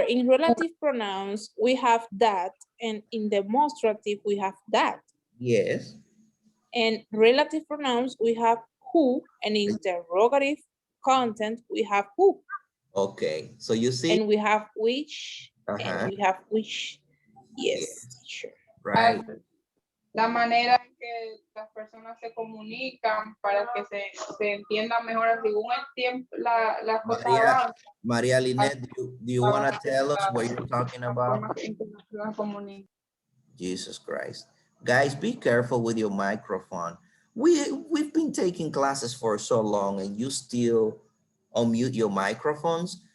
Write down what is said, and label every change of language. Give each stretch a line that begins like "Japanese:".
English: In relative pronouns, we have that, and in demonstrative, we have that. Yes. And relative pronouns, we have who, and in interrogative content, we have who. Okay. So you see. And we have which, and we have which. Yes, Yes. teacher. Right.
Spanish: La manera en que las personas se comunican para que se entienda mejor según el tiempo, la cosa avanza.
English: Maria Linette, do you want to tell us what you're talking about? Jesus Christ. Guys, be careful with your microphone. We've been taking classes for so long and you still unmute your microphones.